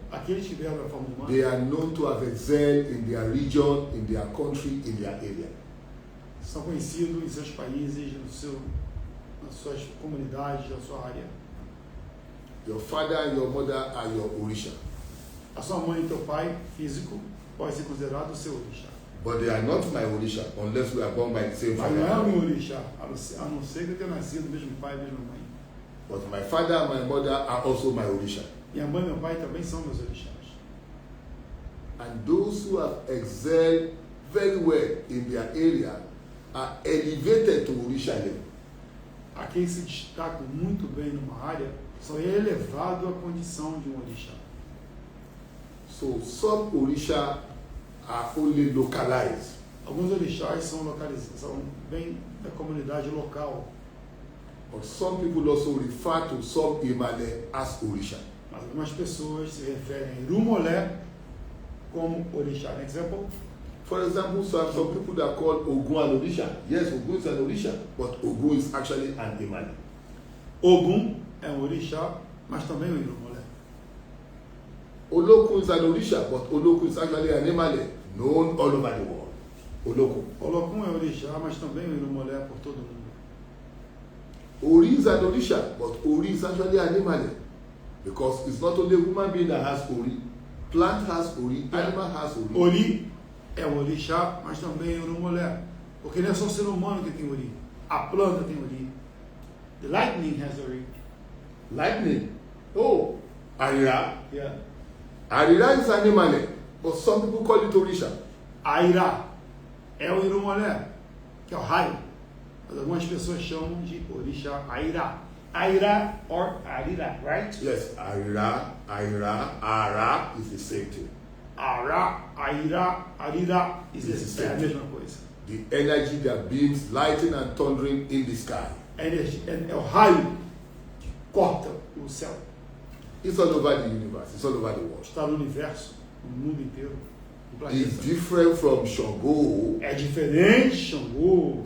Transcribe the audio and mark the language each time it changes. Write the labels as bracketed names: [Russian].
[Portuguese] Aqueles que vieram na forma humana, [English] they are known to have excelled in their region, in their country, in their area. [Portuguese] são conhecidos em seus países, nas suas comunidades, na sua área. [English] Your father and your mother are your Orisha. [Portuguese] A sua mãe e teu pai físico pode ser considerado o seu orixá. [English] But they are not my Orisha unless we are born by the same [Portuguese] Mas não é o [English] father. [Portuguese] meu orixá, a não ser que eu tenha nascido do mesmo pai e mesma mãe. [English] But my father and my mother are also my Orisha. [Portuguese] Minha mãe e meu pai também são meus orixás. [English] And those who have excelled very well in their area are elevated to Orisha level. [Portuguese] Aqueles que se destacam muito bem numa área são elevados à condição de um orixá. [English] So some Orisha are only localized. [Portuguese] Alguns orixás são localizados, são bem da comunidade local. [English] But some people also refer to some Imale as Orisha. [Portuguese] Mas algumas pessoas se referem a Irumolé como orixá. [English] An example? For example, some people that call Ogun an Orisha. Yes, Ogun is an Orisha, but Ogun is actually an Imale. [Portuguese] Ogum é um orixá, mas também um Irumolé. [English] Olokun is an Orisha, but Olokun is actually an Imale, known all over the world. Olokun. [Portuguese] Olokun é orixá, mas também um Irumolé por todo o mundo. [English] Ori is an Orisha, but Ori is actually an Imale. Because it's not only a human being that has Ori. Plant has Ori, animal has Ori. [Portuguese] Ori é um orixá, mas também é um Irumolé. Porque não é só o ser humano que tem Ori. A planta tem Ori. [English] The lightning has Ori. Lightning. Oh, Arira. Yeah. Arira is an Imale, but some people call it Orisha. [Portuguese] Aira é o Irumolé, que é o raio. Mas algumas pessoas chamam de orixá Aira. [English] Aira or Arira, right? Yes, Arira, Ara is the same thing. [Portuguese] Ara, Aira, Arira é a mesma coisa. [English] The energy that beams lightning and thundering in the sky. [Portuguese] É o raio que corta o céu. [English] It's all over the universe. It's all over the world. [Portuguese] Está no universo, no mundo inteiro, no [English] It's [Portuguese] planeta. [English] different from Shango, [Portuguese] É diferente, Xangô,